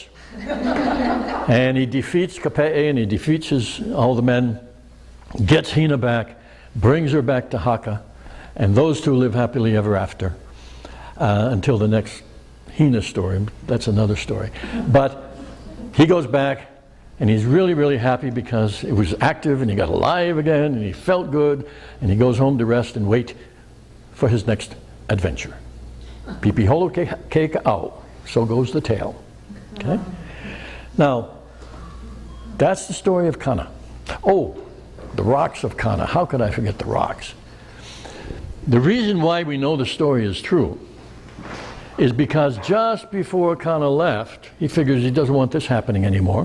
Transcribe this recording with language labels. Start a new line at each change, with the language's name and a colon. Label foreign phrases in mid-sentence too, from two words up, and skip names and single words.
English: And he defeats Kape'e, and he defeats all the men, gets Hina back, brings her back to Haka, and those two live happily ever after until the next Hina story. That's another story. But he goes back, and he's really, really happy because it was active, and he got alive again, and he felt good, and he goes home to rest and wait for his next adventure.
Hawaiian: Pipi holo ke ka'au.
English: So goes the tale. Okay? Now, that's the story of Kana. Oh, the rocks of Kana. How could I forget the rocks? The reason why we know the story is true is because just before Kana left, he figures he doesn't want this happening anymore.